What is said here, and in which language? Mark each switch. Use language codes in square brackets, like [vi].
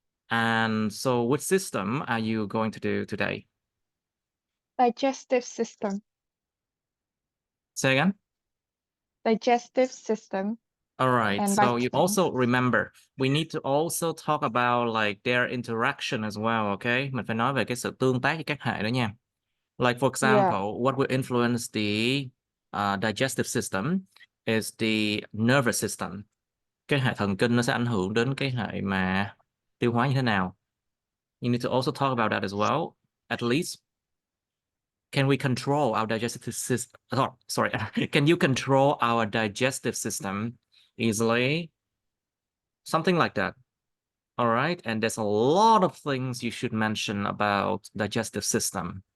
[en] And so which system are you going to do today? Digestive system. Say again? Digestive system. All right, And so you vitamins. also remember we need to also talk about like their interaction as well, okay? [vi] Mình phải nói về cái sự tương tác với các hệ đó nha. [en] Like for Yeah. example, what will influence the digestive system is the nervous system. [vi] Cái hệ thần kinh nó sẽ ảnh hưởng đến cái hệ mà tiêu hóa như thế nào. [en] You need to also talk about that as well. At least, can we control our digestive system? Oh, sorry, can you control our digestive system easily? Something like that. All right, and there's a lot of things you should mention about digestive system.